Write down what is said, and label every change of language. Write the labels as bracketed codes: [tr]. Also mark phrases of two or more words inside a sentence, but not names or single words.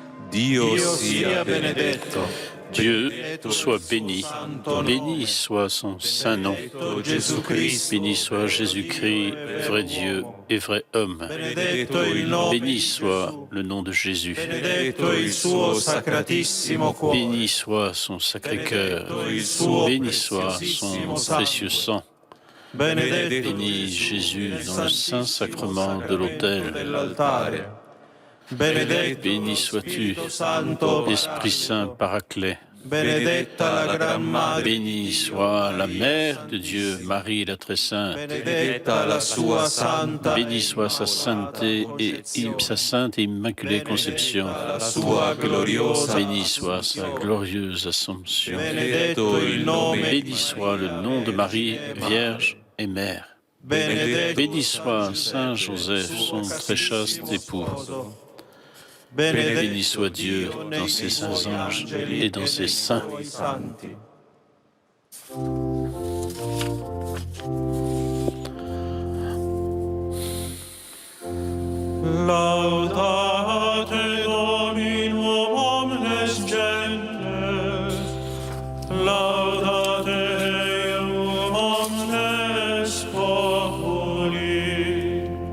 [it] Dio sia benedetto. [fr] Dieu soit béni. Béni soit son saint nom. Béni soit Jésus-Christ, vrai Dieu et vrai homme. [it] Benedetto il nome [fr] Béni soit le nom de Jésus. [it] benedetto il suo sacratissimo cuore. [fr] Béni soit son sacré-cœur. Béni soit son précieux sang. [it] Benedetto [fr] Bénis Jésus dans le saint sacrement de l'autel. [it] dell'altare. Benedetto [fr] Béni sois-tu, [it] Santo [fr] Esprit Saint Paraclet. [it] benedetta la Gran Madre. [fr] Béni soit la Mère de Dieu, Marie la Très Sainte. [it] Benedetta la sua santa. [fr] Béni soit sa sainteté et sa sainte et immaculée conception. [it] La sua gloriosa. [fr] Béni soit sa glorieuse Assomption. [it] Benedetto il nome. [fr] Béni soit le nom de Marie, Vierge et Mère. [it] Benedetto [fr] Béni soit Saint Joseph, son très chaste époux. Béni soit Dieu dans ses saints anges et dans ses saints. [it] santi. [la] Laudate Dominum omnes gentes, laudate Deum omnes populi,